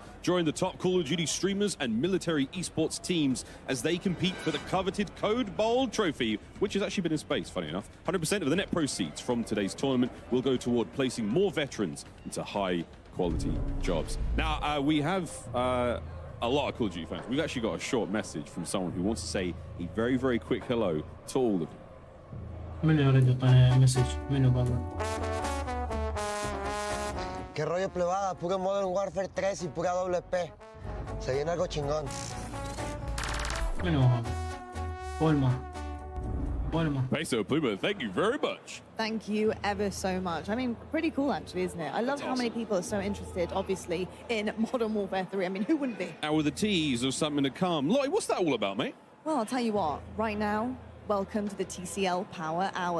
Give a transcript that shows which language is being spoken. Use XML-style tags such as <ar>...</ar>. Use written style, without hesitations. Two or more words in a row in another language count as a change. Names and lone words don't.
<en>Join the top Call of Duty streamers and military esports teams as they compete for the coveted Code Bowl trophy, which has actually been in space, funny enough. 100% of the net proceeds from today's tournament will go toward placing more veterans into high-quality jobs. Now, we have a lot of Call of Duty fans. We've actually got a short message from someone who wants to say a very, very quick hello to all of you.</en> <ar>من يريد يعطينا مسج؟ منو بالله؟</ar> <es>¿Qué rollo plebada? Pura Modern Warfare 3 y pura WP. Se viene algo chingón.</es> <ar>منو هذا؟ بولما.</ar> <en>Peso Pluma, thank you very much. Thank you ever so much. I mean, pretty cool actually, isn't it? I love how many people are so interested, obviously, in Modern Warfare 3. I mean, who wouldn't be? Now with a tease of something to come. Lottie, what's that all about, mate? Well, I'll tell you what, right now, welcome to the TCL Power Hour.</en>